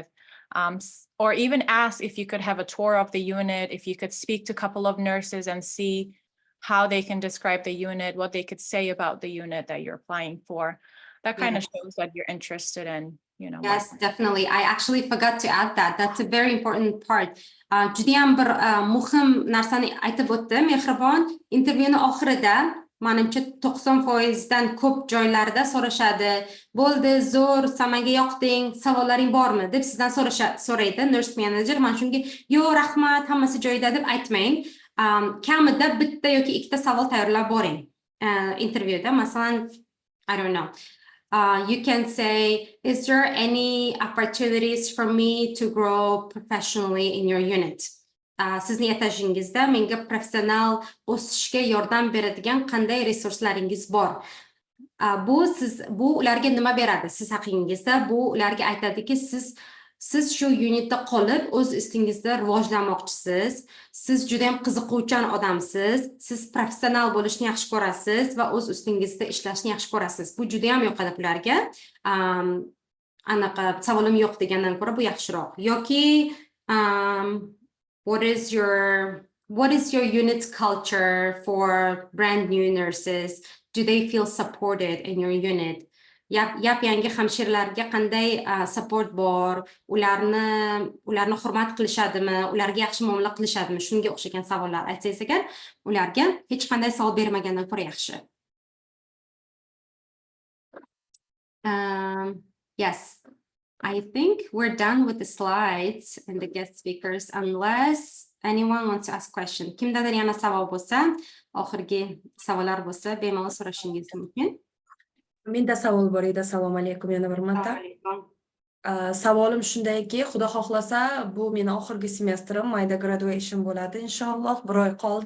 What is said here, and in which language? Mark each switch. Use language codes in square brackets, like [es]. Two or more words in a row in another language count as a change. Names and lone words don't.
[en] Or even ask if you could have a tour of the unit, if you could speak to a couple of nurses and see how they can describe the unit, what they could say about the unit that you're applying for. That kind of shows that you're interested in, you know. Yes, definitely. I actually forgot to add that. That's a very important part. [uz] Judayam bir muhim narsani aytib o'tdim. Mehribon intervyuni oxirida menimcha 90%dan ko'p joylarda so'rashadi. Bo'ldi, zo'r, samaga yoqding, savollaring bormi deb sizdan so'raydi [en] nurse manager. [uz] Men shunga, "Yo'q, rahmat, hammasi joyida" deb aytmang. Kamida bitta yoki ikkita savol tayyorlab boring. Intervyuda, masalan, [en] I don't know. You can say, is there any opportunities for me to grow professionally in your unit? [uz] Sizni etajingizda menga professional o'sishga yordam beradigan qanday resurslaringiz bor? Bu ularga nima beradi? Siz haqingizda bu ularga aytadiki, siz shu unitda qolib o'z ustingizda rivojlanmoqchisiz. Siz juda ham qiziquvchan odamsiz. Siz professional bo'lishni yaxshi ko'rasiz va o'z ustingizda ishlashni yaxshi ko'rasiz. Bu juda ham yoqadi ularga. Anaqa savolim yo'q degandan ko'ra bu yaxshiroq. [en] Yoki what is your unit's culture for brand new nurses? Do they feel supported in your unit? [uz] Yangi hamshiralarga qanday support bor? Ularni hurmat qilishadimi? Ularga yaxshi muomala qilishadimi? Shunga o'xshagan savollar aytsangiz agar, ularga hech qanday savol bermagandan ko'ra yaxshi. [en] Yes. I think we're done with the slides and the guest speakers unless anyone wants to ask question. [uz] Kimdadir yana savol bo'lsa, oxirgi savollar bo'lsa, bemalol so'rashingiz mumkin. Menda savol bor edi. Assalomu alaykum yana bir marta. Savolim shundayki, Xudo xohlasa, bu meni oxirgi semestrim, mayda graduation bo'ladi inshaalloh, 1 oy qoldi.